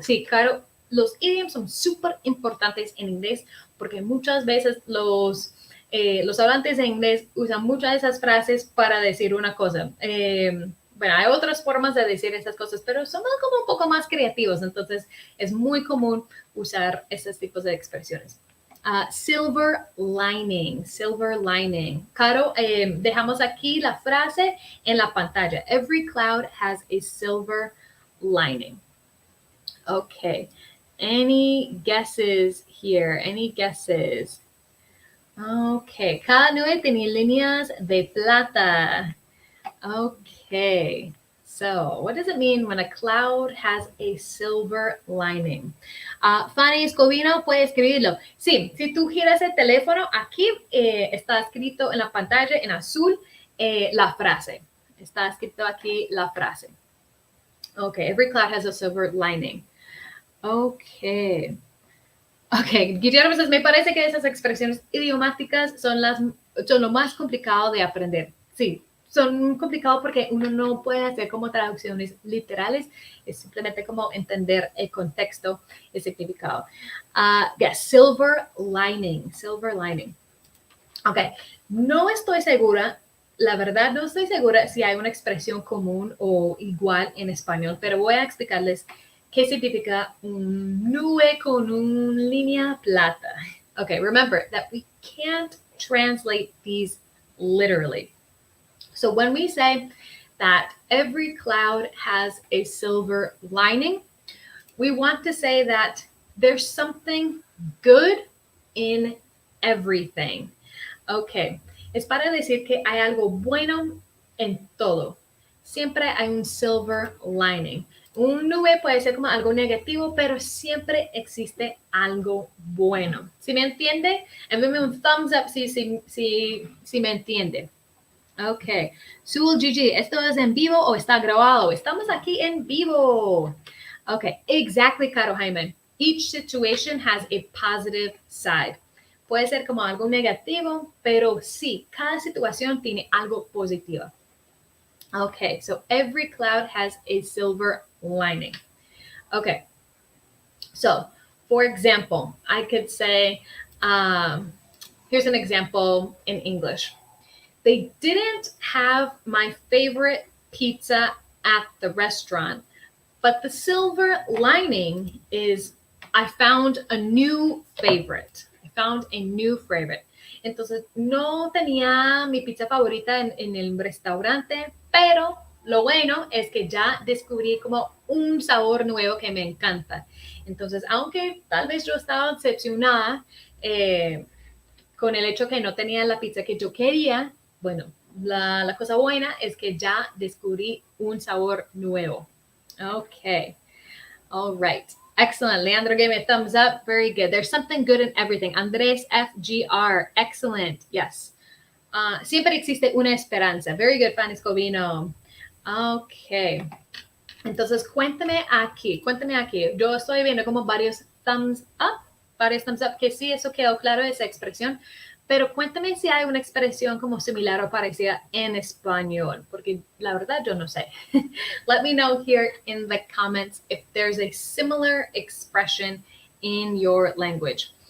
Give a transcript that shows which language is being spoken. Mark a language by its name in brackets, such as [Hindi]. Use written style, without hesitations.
[Spanish] Sí, Caro, los idioms son súper importantes en inglés porque muchas veces los hablantes de inglés usan muchas de esas frases para decir una cosa. Bueno, hay otras formas de decir esas cosas, pero somos como un poco más creativos, entonces es muy común usar esos tipos de expresiones. [English] Silver lining, silver lining. [Spanish] Caro, dejamos aquí la frase en la pantalla. [English] Every cloud has a silver lining. Okay. Any guesses here? Any guesses? Okay. [Spanish] Cada nube tenía líneas de plata. [English] Okay. So, what does it mean when a cloud has a silver lining? [Spanish] Fanny Escobino puede escribirlo. Sí, si tú giras el teléfono, aquí está escrito en la pantalla en azul la frase. Está escrito aquí la frase. [English] Okay, every cloud has a silver lining. Okay. [Spanish] Okay, Guillermo, me parece que esas expresiones idiomáticas son lo más complicado de aprender. Sí, son complicados porque uno no puede hacer como traducciones literales, es simplemente como entender el contexto, el significado. [English] Yes, silver lining, silver lining. [Spanish] Okay, no estoy segura, la verdad no estoy segura si hay una expresión común o igual en español, pero voy a explicarles qué significa un nube con una línea plata. [English] Okay, remember that we can't translate these literally. So when we say that every cloud has a silver lining, we want to say that there's something good in everything. [Spanish] Okay, es para decir que hay algo bueno en todo. Siempre hay un silver lining. Un nube puede ser como algo negativo, pero siempre existe algo bueno. ¿Sí me entiende? Envíame un thumbs up si me entiende. Ok. Sul Gigi, ¿esto es en vivo o está grabado? Estamos aquí en vivo. Ok, exactly, Caro Jaime. [English] Each situation has a positive side. [Spanish] Puede ser como algo negativo, pero sí, cada situación tiene algo positivo. [English] Okay, so every cloud has a silver lining. Okay, so for example, I could say, here's an example in English. They didn't have my favorite pizza at the restaurant, but the silver lining is I found a new favorite. I found a new favorite. [Spanish] Entonces, no tenía mi pizza favorita en el restaurante, pero lo bueno es que ya descubrí como un sabor nuevo que me encanta. Entonces, aunque tal vez yo estaba decepcionada con el hecho que no tenía la pizza que yo quería, bueno, la cosa buena es que ya descubrí un sabor nuevo. [English] Okay. All right. Excellent. Leandro gave me a thumbs up. Very good. There's something good in everything. Andrés FGR. Excellent. Yes. [Spanish] Siempre existe una esperanza. [English] Very good, [Spanish] Fanny Scovino. Okay. Entonces, cuéntame aquí. Yo estoy viendo como varios thumbs up, que sí, eso quedó claro, esa expresión. Pero cuéntame si hay una expresión como similar o parecida en español, porque la verdad yo no sé. [English] Let me know here in the comments if there's a similar expression in your language.